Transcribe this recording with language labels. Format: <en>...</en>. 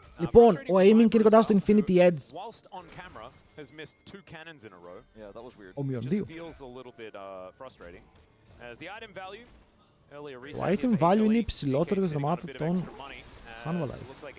<el>Λοιπόν, ο aiming είναι κοντά στο Infinity Edge.</el> <en>Whilst on camera has missed 2 cannons in a row. Yeah, that was weird.</en> <el>Ο μείον 2.</el> <en>Just feels a little bit frustrating. As the item value</en> <el>Το item value είναι υψηλότερο για το δωμάτιο των Hanwha Life.</el>